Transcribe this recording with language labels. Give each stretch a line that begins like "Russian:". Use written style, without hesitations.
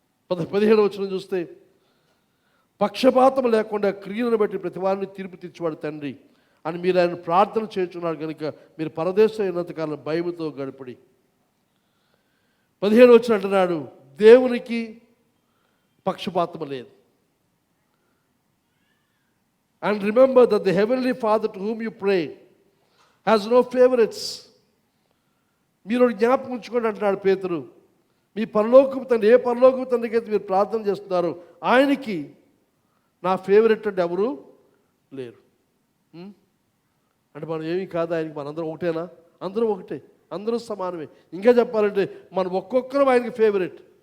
Telugu: 17వ వచనం చూస్తే, పక్షపాతం లేకుండా క్రియలను బట్టి ప్రతి వారిని తీర్పు తీర్చేవాడు తండ్రి అని మీరు ఆయన ప్రార్థన చేస్తున్నారు కనుక మీరు పరదేశం అయినంతకాలం భయముతో గడిపడి. 17వ వచనం అంటున్నాడు, దేవునికి పక్షపాతం లేదు.
English: And remember that the heavenly Father to whom you pray has no favorites.
Telugu: మీరు జ్ఞాపకం ఉంచుకోండి అంటున్నాడు పేతురు. మీ పరలోకపు తండ్రి, ఏ పరలోకపు తండ్రికి అయితే మీరు ప్రార్థన చేస్తున్నారో ఆయనకి నా ఫేవరెట్ అంటే ఎవరు లేరు. అంటే మనం ఏమీ కాదు ఆయనకి, మనందరం ఒకటేనా? అందరూ ఒకటే, అందరూ సమానమే. ఇంకా చెప్పాలంటే మనం ఒక్కొక్కరం ఆయనకి ఫేవరెట్.